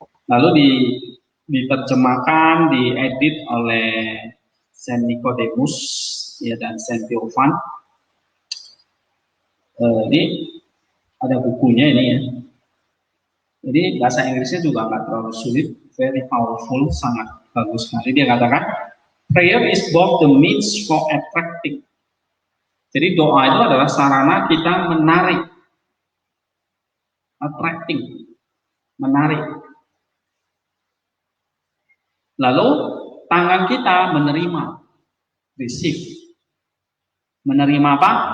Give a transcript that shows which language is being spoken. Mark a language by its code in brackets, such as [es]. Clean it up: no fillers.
[id] Lalu diterjemahkan, diedit oleh Saint Nicodemus, ya, dan Saint Theophan. Ini ada bukunya ini, ya. Jadi bahasa Inggrisnya juga nggak terlalu sulit, [en] very powerful, [id] sangat bagus sekali. Dia katakan, [en] prayer is both the means for attracting. [id] Jadi doa itu adalah sarana kita menarik attracting, menarik. Lalu tangan kita menerima, receive. Menerima apa?